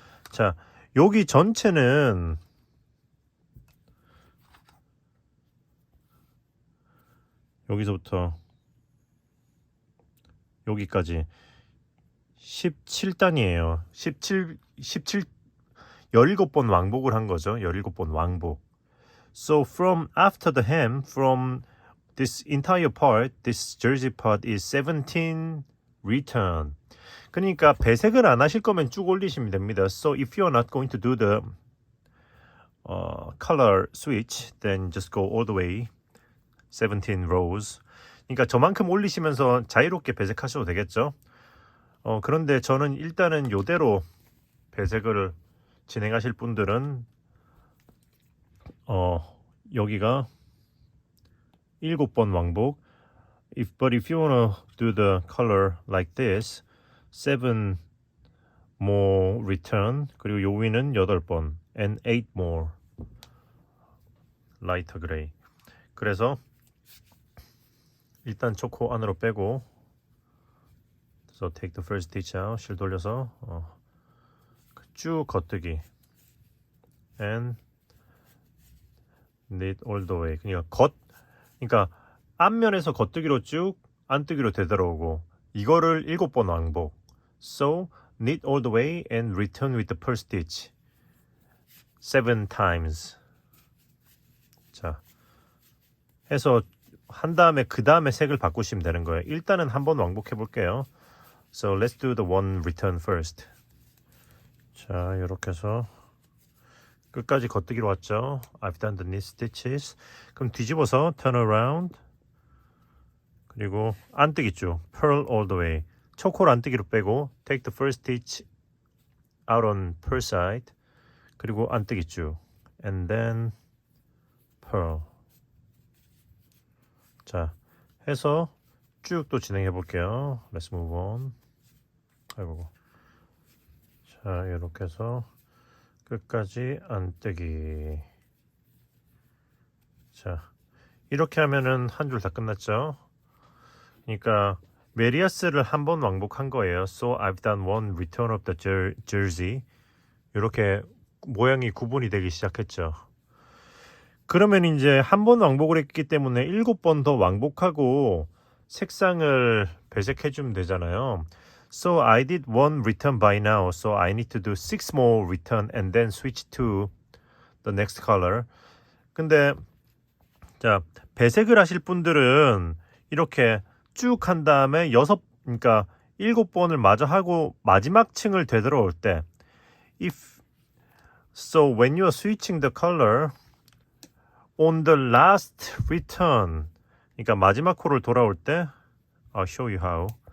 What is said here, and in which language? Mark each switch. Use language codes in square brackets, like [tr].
[ko] 자, 여기 전체는 여기서부터 여기까지 17단이에요. 17번 왕복을 한 거죠. 17번 왕복. [en] So from after the hem, from this entire part, this jersey part is 17 return. [ko] 그러니까 배색을 안 하실 거면 쭉 올리시면 됩니다. [en] So if you're not going to do the color switch, then just go all the way 17 rows. [ko] 그러니까 저만큼 올리시면서 자유롭게 배색하셔도 되겠죠. 그런데 저는 일단은 요대로 배색을 진행하실 분들은 여기가 7번 왕복. [en] But if you wanna do the color like this, 7 more return. [ko] 그리고 요 위는 8번 [en] and 8 more lighter gray. [ko] 그래서 일단 초코 안으로 빼고 [en] So take the first stitch out. [ko] 실 돌려서 쭉 겉뜨기 [en] and knit all the way. [ko] 그러니까 앞면에서 겉뜨기로 쭉 안뜨기로 되돌아오고 이거를 7번 왕복. [en] So knit all the way and return with the purl stitch 7 times. [ko] 자, 해서 한 다음에 그 다음에 색을 바꾸시면 되는 거예요. 일단은 한번 왕복해 볼게요. [en] So let's do the one return first. [ko] 자, 이렇게 해서 끝까지 겉뜨기로 왔죠. [en] I've done the knit stitches. [ko] 그럼 뒤집어서 [en] turn around. [ko] 그리고 안뜨기 쭉 [en] purl all the way. [ko] 초콜 안뜨기로 빼고 [en] take the first stitch out on purl side. [ko] 그리고 안뜨기 쭉 [en] and then purl. [ko] 자, 해서 쭉 또 진행해 볼게요. [en] Let's move on. 아이고. [ko] 자, 이렇게 해서 끝까지 안뜨기. 자, 이렇게 하면은 한 줄 다 끝났죠. 그러니까 메리아스를 한 번 왕복한 거예요. [en] So I've done one return of the jersey. [ko] 이렇게 모양이 구분이 되기 시작했죠. 그러면 이제 한 번 왕복을 했기 때문에 7번 더 왕복하고 색상을 배색해 주면 되잖아요. [en] So I did one return by now. So I need to do 6 more return and then switch to the next color. [ko] 근데 자, 배색을 하실 분들은 이렇게 쭉 한 다음에 그러니까 7번을 마저 하고 마지막 층을 되돌아올 때 [en] So when you are switching the color on the last return, [ko] 그러니까 마지막 코를 돌아올 때 [en] I'll show you how.